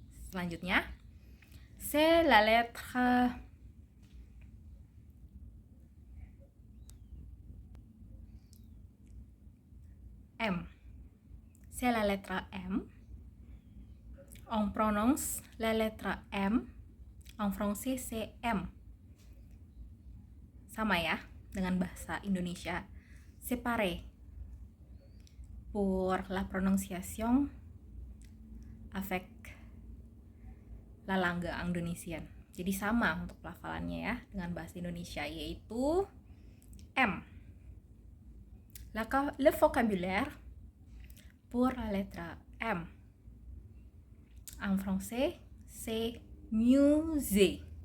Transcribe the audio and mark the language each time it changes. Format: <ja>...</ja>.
<fr>Selanjutnya, c'est la lettre M. C'est la lettre M. On prononce la lettre M. En français, c'est M.</fr> <id>Sama ya dengan bahasa Indonesia.</id> <fr>C'est pareil. Pour la prononciation avec la langue indonesienne.</fr> <id>Jadi sama untuk pelafalannya ya dengan bahasa Indonesia, yaitu M.</id> <fr>Le vocabulaire pour la lettre M en français, c'est musée.</fr>